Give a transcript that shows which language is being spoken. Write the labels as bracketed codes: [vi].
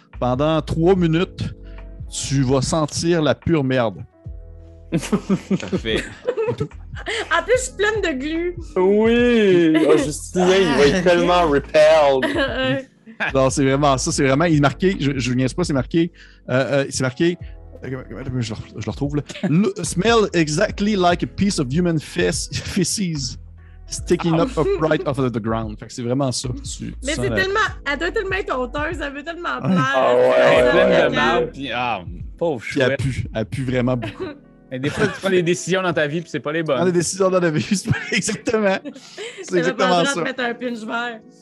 [fr] Pendant 3 minutes, tu vas sentir la pure merde. Parfait. En plus, je suis pleine de glu. Oui! Oh, Justin, il va être tellement repelled. Non, c'est vraiment ça. C'est vraiment... Il est marqué... Je ne niaise pas, c'est marqué... c'est marqué... Je le retrouve là. [en] Smell exactly like a piece of human feces sticking up upright off of the ground. [fr] Fait que c'est vraiment ça. Mais c'est tellement... Elle doit tellement être honteuse, elle veut tellement plaire. Ah ouais. Elle est pleine de Ouais. merde, puis pauvre Puis elle chouette. pue vraiment beaucoup. Mais des fois, tu prends des décisions dans ta vie, puis c'est pas les Prendre bonnes. des décisions dans la vie, c'est pas exactement. C'est exactement ça. De mettre un pinch vert.